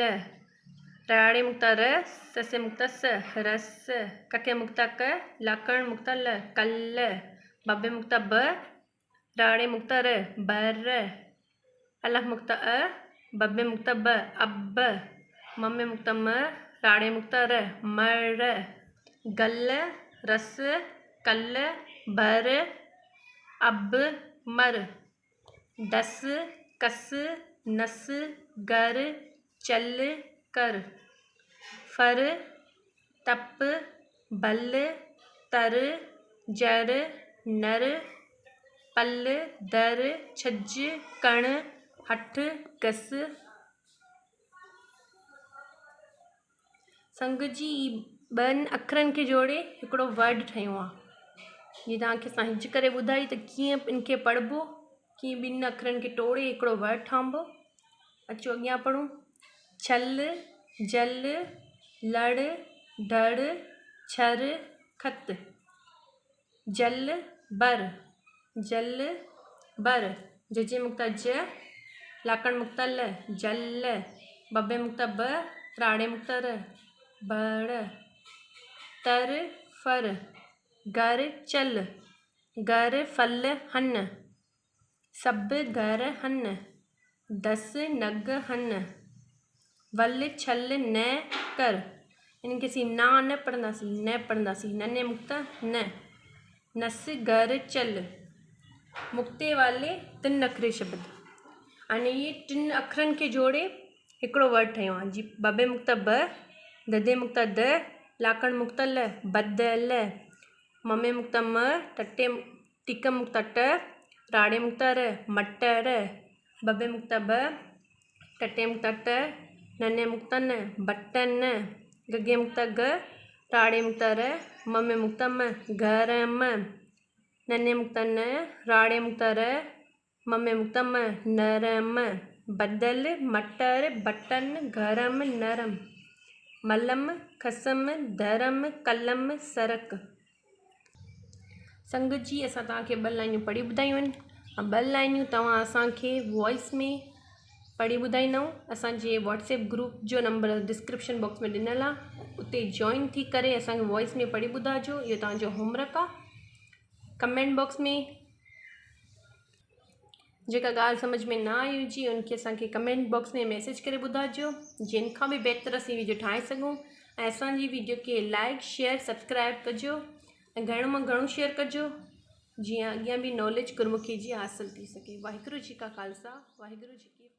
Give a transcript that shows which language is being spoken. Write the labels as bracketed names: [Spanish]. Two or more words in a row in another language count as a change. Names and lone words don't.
[Sindhi] राड़े मुक्ता र, ससे मुक्ता स, रस। कके मुक्ता क, लाकड़ मुक्ता ल, कल। बबे मुक्ता ब, राड़े मुक्ता र, बर। अलफ मुक्ता अ, बबे मुक्ता ब, अब। ममे मुक्ता म, राड़े मुक्ता र, मर। गल, रस, कल, बर, अब, मर। दस, कस, नस, गर, चल, कर। फर, तप, बल, तर, जर, नर, पल, दर, छज, कण, हठ, गस। संग जी 2 अखरनि खे जोड़े हिकिड़ो वर्ड ठहियो आहे। जीअं तव्हांखे असां हिज करे ॿुधाई त कीअं इनखे पढ़िबो, कीअं 2 अखरनि खे टोड़े हिकिड़ो वर्ड ठहंबो। अचो अॻियां पढ़ूं। छल, जल, लड़, धड़ छर खत जल बर जजे मुक्ता ज लाकड़ मुक्ता ल जल बबे मुक्ता ब राड़े मुक्ता र बड़ तर फर घर चल घर फल हन सब घर हन दस नग हन वल छल न कर इनके सी ना न पढ़ंदासी नन्हे मुक्ता न नस घर चल मुक्ते वाले 3 अखरे शब्द अने ये 3 अखरनि खे जोड़े हिकिड़ो वर्ड ठहियो आहे जी बबे मुक्ता ब ददे मुक्ता द लाकड़ मुक्ता ल बदल ममे मुक्ता म टटे टिकम मुक्ता ट राड़े मुक्ता र मटर बबे मुक्ता ब टटे मुक्ता ट नन्हे मुक्ता न बटन गगे मुक्ता ग राड़े मुक्ता र ममे मुक्ता म गरम नन्हे मुक्ता न राड़े मुक्ता र ममे मुक्ता म नरम बदल मटर बटन गरम नरम मलम खसम धरम कलम सरक। संगत जी असां तव्हांखे 2 लाइनियूं पढ़ी ॿुधायूं आहिनि ऐं 2 लाइनियूं तव्हां असांखे वॉइस में पढ़ी ॿुधाईंदव। असांजे [English] WhatsApp group [Sindhi] जो नंबर [English] description box [Sindhi] में ॾिनल आहे उते जॉइन थी करे असांखे वॉइस में पढ़ी ॿुधाइजो। इहो तव्हांजो होमवर्क आहे। [English] comment box [Sindhi] में जेका ॻाल्हि सम्झ में ना आई हुजे उनखे असांखे [English] comment box [Sindhi] में मैसेज करे ॿुधाइजो जिन खां बि बहितर असीं वीडियो ठाहे सघूं ऐं असांजी वीडियो खे [English] like share subscribe [Sindhi] कजो ऐं घणो मां घणो शेयर कजो जीअं अॻियां बि नॉलेज गुरमुखी जी हासिल थी सघे। [Punjabi] ਵਾਹਿਗੁਰੂ ਜੀ ਕਾ ਖ਼ਾਲਸਾ ਵਾਹਿਗੁਰੂ ਜੀ